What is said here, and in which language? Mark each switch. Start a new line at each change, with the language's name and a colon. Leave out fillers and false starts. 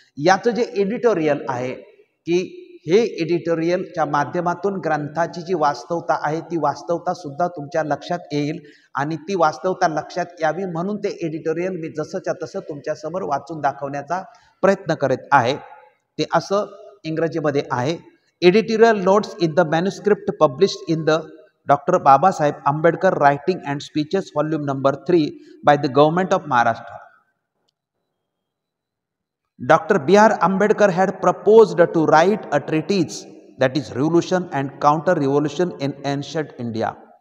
Marathi: याचं जे एडिटोरियल आहे, की हे एडिटोरियलच्या माध्यमातून ग्रंथाची जी वास्तवता आहे ती वास्तवता सुद्धा तुमच्या लक्षात येईल आणि ती वास्तवता लक्षात यावी म्हणून ते एडिटोरियल मी जसंच्या तसं तुमच्यासमोर वाचून दाखवण्याचा प्रयत्न करत आहे. ते असं इंग्रजीमध्ये आहे.
English: Editorial notes in the manuscript published in the Dr. Babasaheb Ambedkar Writing and Speeches Volume Number 3 by the Government of Maharashtra. Dr. B.R. Ambedkar had proposed to write a treatise, that is Revolution and Counter-Revolution in Ancient India.